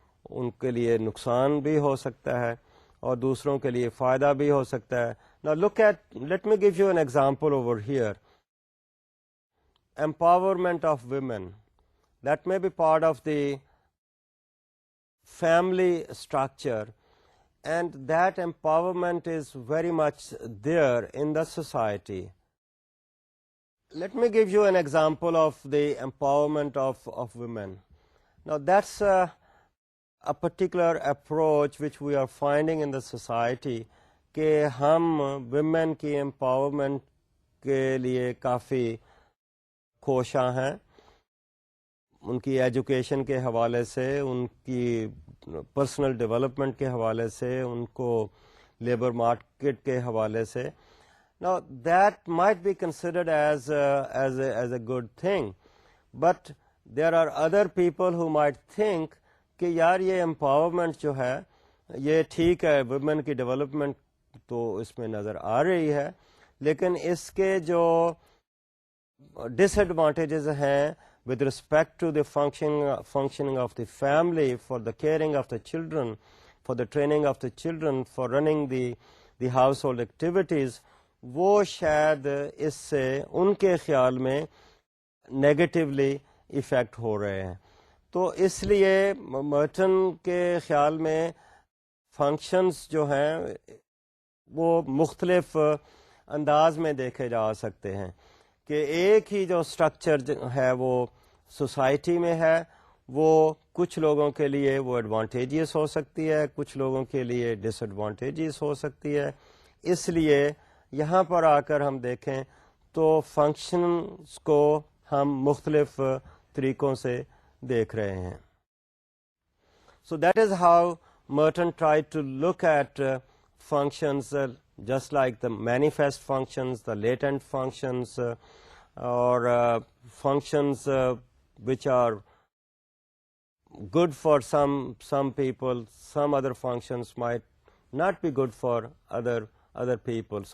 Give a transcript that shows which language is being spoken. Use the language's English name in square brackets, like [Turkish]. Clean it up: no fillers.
[Urdu] ان کے لیے نقصان بھی ہو سکتا ہے اور دوسروں کے لیے فائدہ بھی ہو سکتا ہے. [English] Now let me give you an example over here. Empowerment of women, that may be part of the family structure, and that empowerment is very much there in the society. Let me give you an example of the empowerment of women. Now that's a particular approach which we are finding in the society [Urdu] کہ ہم women کی empowerment کے لیے کافی کوشاں ہیں، ان کی education کے حوالے سے، ان کی پرسنل ڈیولپمنٹ کے حوالے سے، ان کو لیبر مارکیٹ کے حوالے سے. [English] Now that might be considered as a good thing, but there are other people who might think [Urdu] کہ یار یہ امپاورمنٹ جو ہے یہ ٹھیک ہے، ویمن کی ڈیولپمنٹ تو اس میں نظر آ رہی ہے، لیکن اس کے جو [English] disadvantages ہیں with respect to the functioning of the family, for the caring of the children, for the training of the children, for running the household activities، [Urdu] وہ شاید اس سے ان کے خیال میں نیگیٹیولی ایفیکٹ ہو رہے ہیں. تو اس لیے مرٹن کے خیال میں فنکشنز جو ہیں وہ مختلف انداز میں دیکھے جا سکتے ہیں کہ ایک ہی جو اسٹرکچر ہے وہ سوسائٹی میں ہے، وہ کچھ لوگوں کے لیے وہ ایڈوانٹیجیس ہو سکتی ہے، کچھ لوگوں کے لیے ڈس ایڈوانٹیجیس ہو سکتی ہے. اس لیے یہاں پر آ کر ہم دیکھیں تو فنکشنز کو ہم مختلف طریقوں سے دیکھ رہے ہیں. [English] So that is how Merton tried to look at functions just like the manifest functions, the latent functions, or functions which are good for some people, some other functions might not be good for other people.